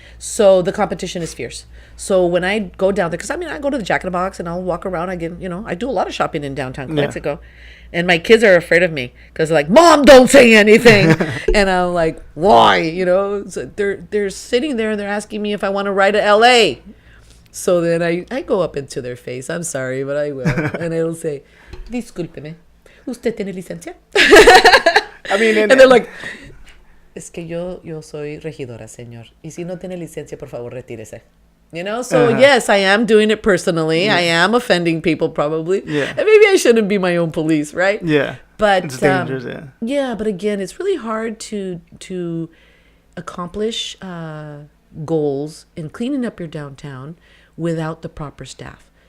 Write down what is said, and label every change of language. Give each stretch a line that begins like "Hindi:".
English: So the competition is fierce. So when I go down there, because I go to the Jack in the Box and I'll walk around. I do a lot of shopping in downtown Calexico. And my kids are afraid of me because they're like, Mom, don't say anything. And I'm like, why? So they're sitting there and they're asking me if I want to ride to LA. So then I go up into their face. I'm sorry, but I will. And I'll say,
Spanish: discúlpeme, ¿usted tiene licencia?
English: And they're like,
Spanish: es que yo soy regidora, señor. Y si no tiene licencia, por favor, retírese.
English: So yes, I am doing it personally. Yeah. I am offending people probably. Yeah. And maybe I shouldn't be my own police, right? Yeah. But it's dangerous, yeah. Yeah, but again, it's really hard to accomplish goals in cleaning up your downtown without the proper staff.